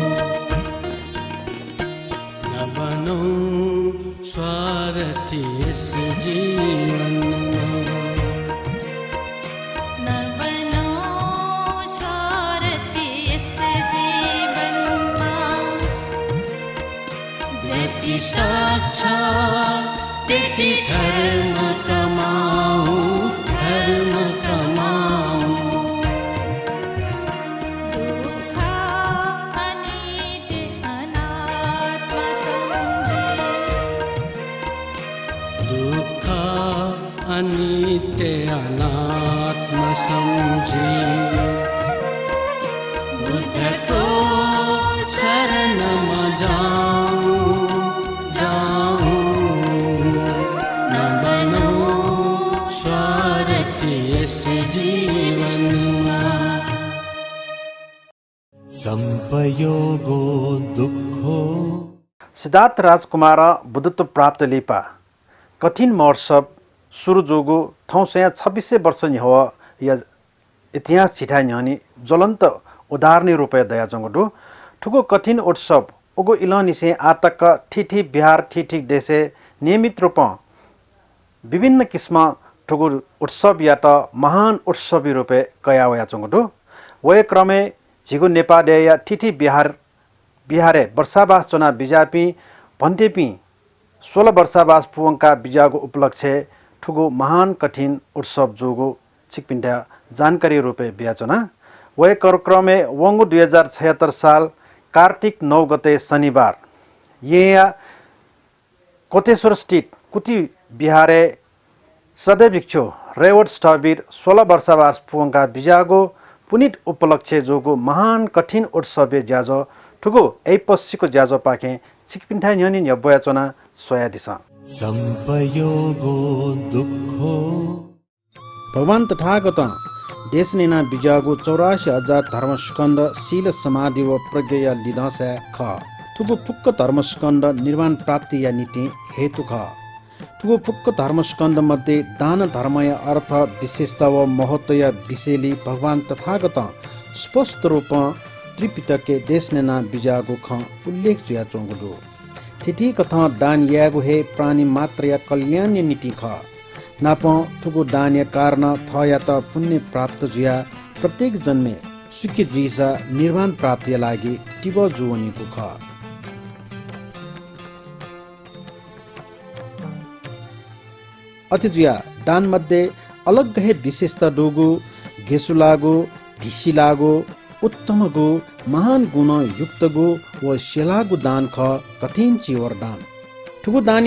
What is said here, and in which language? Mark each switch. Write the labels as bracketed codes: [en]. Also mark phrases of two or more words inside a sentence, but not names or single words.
[ne] न बनौं स्वार्थी इस जीवन साक्षा त्यति धर्म कमाऊं दुःख अनित्य अनात्म समझे दुःख अनित्य अनात्म समझे बुद्धको शरणमा जाऊं [pi] संपयोगो दुःखो [new] सिद्धार्थ राजकुमार बुद्धत्व प्राप्त लिपा कठिन महोत्सव सुरु जोगो थौसया 2600 वर्ष हो या इतिहास छिटा न्हनी ज्वलन्त उदाहरणीय रूपे दया जंगडु ठुको कठिन उत्सव ओगो इलनिसे आतक ठिठी बिहार ठिठी देशे नियमित रूप विभिन्न किस्म ठुको उत्सव या त महान उत्सवी रूपे कयावया जंगडु वय क्रमे झिगो नेपाल या ठिठी बिहारे वर्षावास चुना बिजापी भन्टेपी 16 वर्षावास पुवंका बिजागो उपलक्ष्य ठुगो महान कठिन उत्सव जोगो छिकपिन्डा जानकारी रूपे बियाचना वय क्रमे वंगु 2076 साल कार्तिक 9 गते शनिबार यहाँ कोटेश्वर स्थित कुटी बिहारे सदैभिक्षु रेवट स्टबीर 16 वर्षावास पुवंका बिजागो पुनित उपलक्ष्य जोगो महान कठिन उत्सव ज्याजो ठुगो ऐपस्सीको ज्याजो पाखे छिकपिन्ठा न्यनि न्यबयाचना सोया दिशा [pi] संपयोगो दुःखो [new] भगवान तथागत देशनेना बिजागो 84,000 धर्मस्कन्द शील समाधि व प्रज्ञया लिदसा ख ठुगो फुक्क धर्मस्कन्द निर्वाण प्राप्ति या नीति हेतु ख ठुगो फुक्क धर्मस्कन्द मध्ये दान धर्मय अर्थ विशेषता व महत्व विषयली भगवान तथागत स्पष्ट रूप त्रिपिटके देशनेना बिजागो ख उल्लेख जुया चोंगुडु थिति कथा दान यागो हे प्राणी मात्र या कल्याण नीति ख नाप ठुगो दान या कारण थ या त पुण्य प्राप्त जुया प्रत्येक जन्मे सुखी जुइसा निर्वाण प्राप्ति लागि टिब जुवनीको ख अतिजुया दान मध्ये अलग हे विशेषता डोगु गेसुलागो ढिसिलागो उत्तमगो महान गुण युक्तगो व सेलागो दान ख कठिन चिवर दान ठुगु दान